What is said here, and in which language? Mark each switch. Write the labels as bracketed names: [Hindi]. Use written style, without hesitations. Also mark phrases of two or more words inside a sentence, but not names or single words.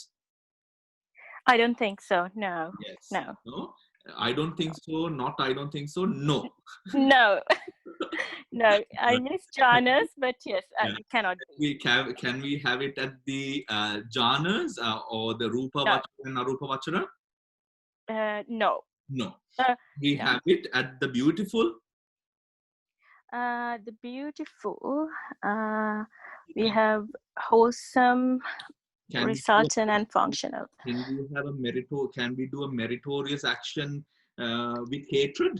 [English] I don't think so. No. Yes. No. I don't think so. Not I don't think so. No. No. No. I miss jhanas, but yes, it cannot be. Can we have it at the jhanas or the [Pali] rupa vachara [English] and [Pali] arupa vachara? [English] No. No. We have it at the beautiful. The beautiful. We have wholesome, resultant, and functional. Can we have Can we do a meritorious action with hatred?